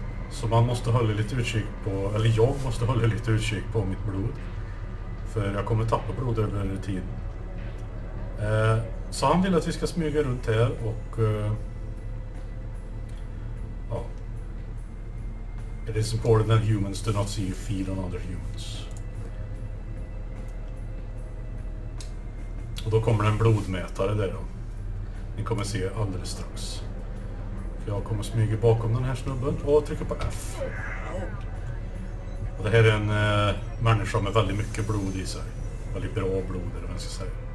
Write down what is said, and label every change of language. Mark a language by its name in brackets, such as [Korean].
[Swedish] Så man måste hålla lite utkik på, eller jag måste hålla lite utkik på mitt blod. För jag kommer tappa blod över tid. Så han vill att vi ska smyga runt här och ja. [English] It is important that humans do not see you feed on other humans. [Swedish] Och då kommer det en blodmätare där då. Ni kommer se alldeles strax. För jag kommer smyga bakom den här snubben och trycka på F. Och det här är en människa med väldigt mycket blod i sig. Väldigt bra blod, eller vad jag ska säga.